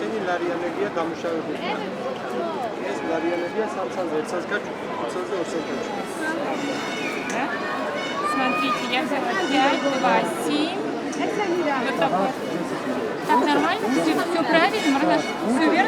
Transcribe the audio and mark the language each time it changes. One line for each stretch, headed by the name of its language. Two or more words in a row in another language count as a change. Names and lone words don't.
Georgian: ლარიანებია გამუშავებული. ეს ლარიანებია 300-ზე 100-ზე გაჩვენე, 500-ზე 200-ზე გაჩვენე.
Russian: Смотрите, я взяла 5, 2, 7. Вот такой. Так нормально? Все правильно, Мардаш? Все верно?